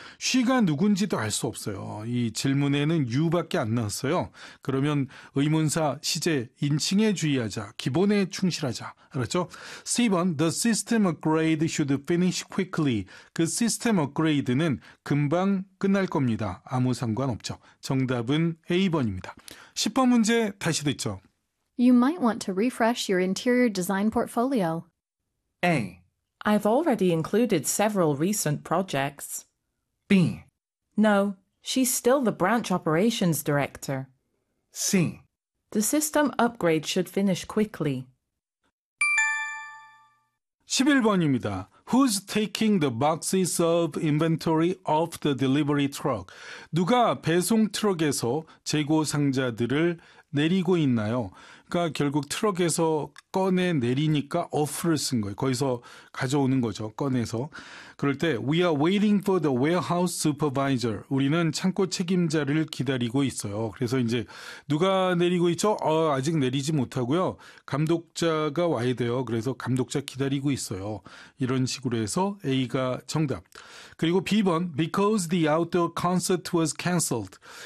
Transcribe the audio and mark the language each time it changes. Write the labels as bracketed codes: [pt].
[ko] She가 누군지도 알 수 없어요. 이 질문에는 you밖에 안 나왔어요. 그러면 의문사 시제 인칭에 주의하자. [en] 기본에 충실하자. 알았죠? C번 the system upgrade should finish quickly. [ko] 그 시스템 업그레이드는 금방 끝날 겁니다. 아무 상관없죠. 정답은 A번입니다. 10번 문제 다시 듣죠. [en] You might want to refresh your interior design portfolio. A. I've already included several recent projects. B. No, she's still the branch operations director. C. The system upgrade should finish quickly. [ko] 11번입니다. [en] Who's taking the boxes of inventory off the delivery truck? [ko] 누가 배송 트럭에서 재고 상자들을 내리고 있나요? 그러니까 결국 트럭에서 꺼내 내리니까 off를 쓴 거예요. 거기서 가져오는 거죠. 꺼내서. [en] 그럴 때 We are waiting for the warehouse supervisor. [ko] 우리는 창고 책임자를 기다리고 있어요. 그래서 이제 누가 내리고 있죠? 아직 내리지 못하고요. 감독자가 와야 돼요. 그래서 감독자 기다리고 있어요. 이런 식으로 해서 A가 정답. [en] 그리고 B번 Because the outdoor concert was cancelled.